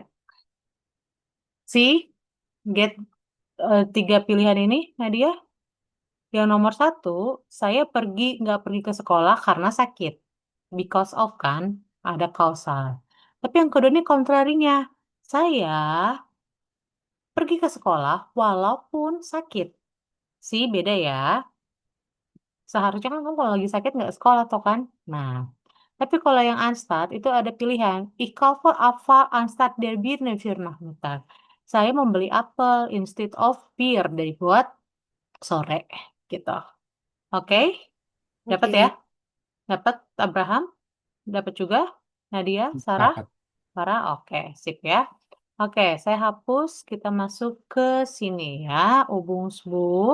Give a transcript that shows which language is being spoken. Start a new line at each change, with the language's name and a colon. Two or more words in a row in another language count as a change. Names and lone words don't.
Indonesian: Si, get tiga pilihan ini, Nadia. Yang nomor satu, saya nggak pergi ke sekolah karena sakit.
English: Because of
Indonesian: kan, ada kausal. Tapi yang kedua ini kontrarinya. Saya pergi ke sekolah walaupun sakit. Si, beda ya. Seharusnya kan kamu kalau lagi sakit nggak sekolah toh kan? Nah, tapi kalau yang Unstart itu ada pilihan.
German: Ich kaufe Apfel anstatt der Birne für Nachmittag.
Indonesian: Saya membeli apel
English: instead of
Indonesian: bir dari buat sore gitu. Oke? Dapat ya? Oke. Dapat Abraham? Dapat juga? Nadia? Sarah? Dapat. Sarah? Oke, sip ya. Oke, saya hapus. Kita masuk ke sini ya. Ubungsbuh.